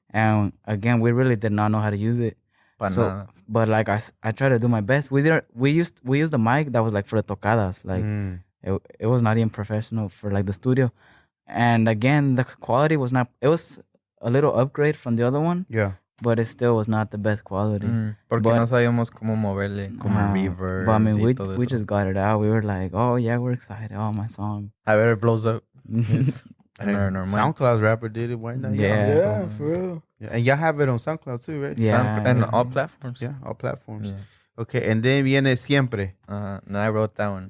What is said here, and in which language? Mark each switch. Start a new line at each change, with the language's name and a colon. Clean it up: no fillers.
English: And again, we really did not know how to use it. But like I tried to do my best. We used the mic that was like for the tocadas. Like it was not even professional for like the studio. And again, the quality was not. It was a little upgrade from the other one. Yeah. But it still was not the best quality.
Spanish: Porque no sabíamos cómo moverle, como reverb.
English: But I mean,
Spanish: y todo
English: we
Spanish: eso.
English: just got it out. We were like, oh yeah, we're excited. Oh, my song. A ver, it blows up. Normal. SoundCloud rapper did it. Why not? Yeah, for real. Yeah. And y'all have it on SoundCloud too, right? Yeah. And all platforms. Yeah, all platforms. Yeah. Okay, and then viene Siempre. And I wrote that one.